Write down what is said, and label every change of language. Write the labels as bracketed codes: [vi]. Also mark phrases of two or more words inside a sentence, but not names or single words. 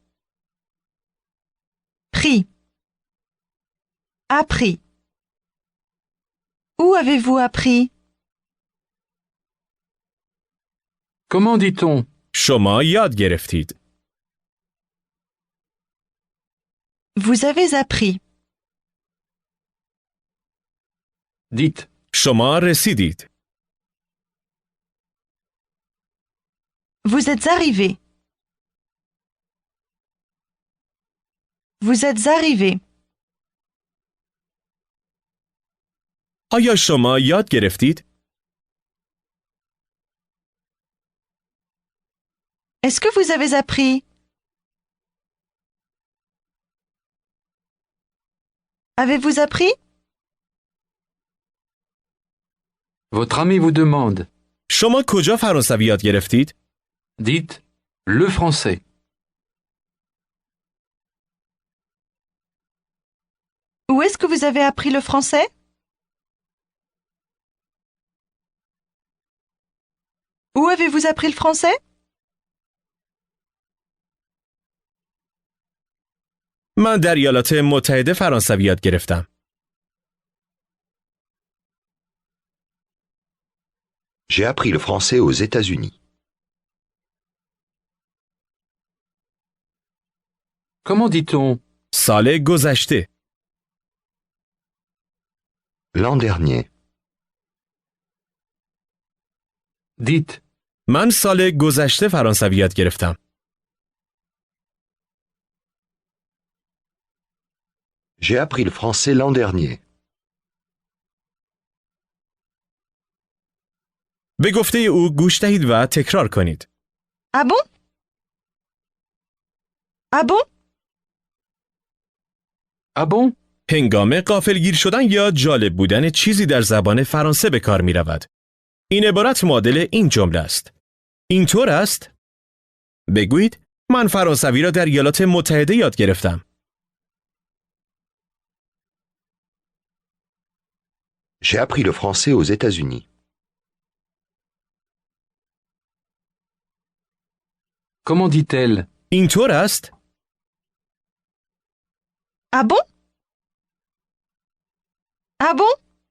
[fr] Pris. Appris. Où avez-vous appris? Comment dit-on? [fa] شما یاد گرفتید. [fr] Vous avez appris. Dites. [fa] شما رسیدید. [fr] Vous êtes arrivé. Vous êtes arrivé. [fa] آیا شما یاد گرفتید؟ [fr] Est-ce que vous avez appris? Avez-vous appris? Votre ami vous demande. [fa] شما کجا فرانسوی یاد گرفتید؟ [fr] Dites le français. Où est-ce que vous avez appris le français? Où avez-vous appris le français? [fa] من در ایالات متحده فرانسوی یاد گرفتم. [fr] J'ai appris le français aux États-Unis. Comment dit-on? [fa] سال گذشته. [fr] L'an dernier. Dites [fa] من سال گذشته فرانسوی یاد گرفتم. [fr] J'ai appris le français l'an dernier. [fa] به گفته او گوش دهید و تکرار کنید. [fr] Ah bon? Ah bon? ah bon? [fa] هنگام غافلگیر شدن یا جالب بودن چیزی در زبان فرانسه به کار می رود. این عبارت معادل این جمله است. اینطور است؟ بگویید من فرانسوی را در ایالات متحده یاد گرفتم. [fr] J'ai appris le français aux États-Unis. Comment dit-elle? [fa] اینطور است؟ [fr] Ah bon? Ah bon?